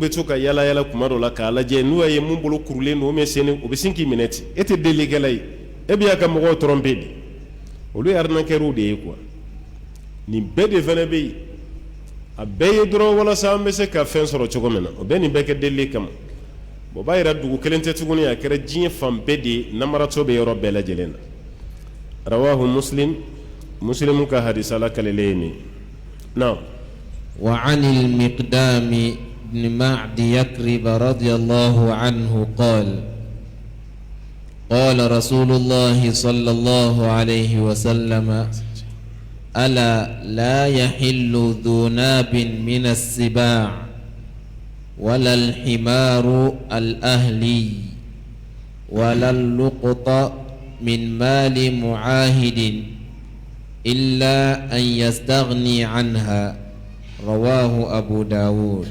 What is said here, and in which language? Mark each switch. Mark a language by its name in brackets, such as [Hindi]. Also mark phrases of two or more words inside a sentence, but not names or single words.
[Bambara] bɛ to ka yala yala kuma dɔ la k'a lajɛ n'u y'a ye mun bolo kurulen don o bɛ sin k'i minɛ ten e tɛ delikɛla ye e bɛ y'a ka mɔgɔw tromper de olu ye arnaqueurs de ye quoi nin bɛɛ de fana bɛ yen a bɛɛ ye dɔrɔn walasa an bɛ se ka fɛn sɔrɔ cogo min na o bɛɛ nin bɛɛ kɛ delili kama o b'a yira dugu kelen tɛ tuguni a kɛra diɲɛ fan bɛɛ de ye namaratɔ bɛ yɔrɔ bɛɛ lajɛlen na [Arabic] رواه مسلم [Bambara] ka hadisa la kalele ni na [Arabic] وعن المقدام بن معد يكرب رضي الله عنه قال قال رسول الله صلى الله عليه وسلم ألا لا يحل ذو ناب من السباع ولا الحمار الأهلي ولا اللقط من مال معاهد إلا أن يستغني عنها رواه أبو داود.